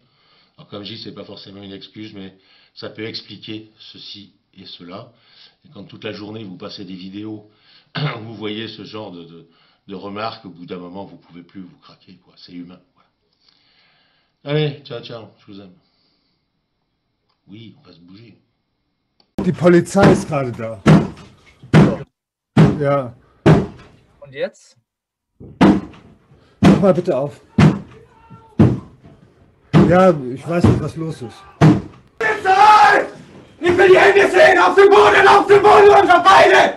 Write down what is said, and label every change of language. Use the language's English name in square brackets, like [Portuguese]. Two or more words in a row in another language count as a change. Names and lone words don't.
[French] Alors comme je dis, c'est pas forcément une excuse, mais ça peut expliquer ceci et cela. Et quand toute la journée, vous passez des vidéos où vous voyez ce genre de remarques, au bout d'un moment, vous pouvez plus, vous craquer, quoi. C'est humain, voilà. Allez, ciao, ciao, je vous aime. Oui, on va se bouger. [German] Die Polizei ist gerade da. Ja. Und jetzt? Mach mal bitte auf. Ja, ich weiß nicht, was los ist. Ich will die Hände sehen! Auf den Boden, runter beide!